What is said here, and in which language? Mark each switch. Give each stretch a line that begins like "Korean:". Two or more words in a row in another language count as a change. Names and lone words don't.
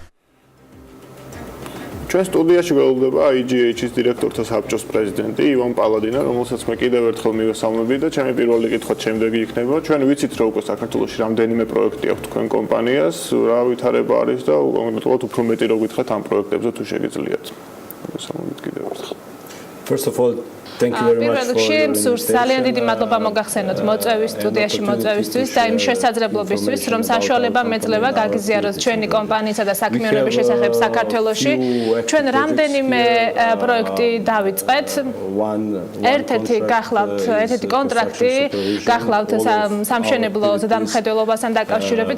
Georgian: ჩვენ სტუდიაში გველოდება IGH-ის დირექტორთა საბჭოს პრეზიდენტი ივან პალადინა, რომელსაც მე კიდევ ერთხელ მივესალმები და ჩემი პირველი კითხვა შემდეგი იქნება. ჩვენ ვიცით, რომ უკვე საქართველოში რამდენიმე პროექტი აქვს თქვენ კომპანიას, რა ვითარება არის და კონკრეტულად უფრო მეტი რო გითხრათ ამ პროექტებზე თუ შეგიძლიათ. მოგესალმებით კიდევ ერთხელ.
English: First of all, thank you very much
Georgian: პირველ რიგში მსურს ძალიან დიდი მადლობა მოგახსენოთ მოწვევის სტუდიაში მოწვევისთვის და იმ შესაძლებლობისთვის, რომ საშუალება მეძლევა გაგიზიაროთ ჩვენი კომპანიისა და საქმიანობის შესახებ საქართველოში. ჩვენ რამდენიმე პროექტი დავიწყეთ. ერთ-ერთი კონტრაქტი გახლავთ სამშენებლო ზედამხედველობასთან დაკავშირებით.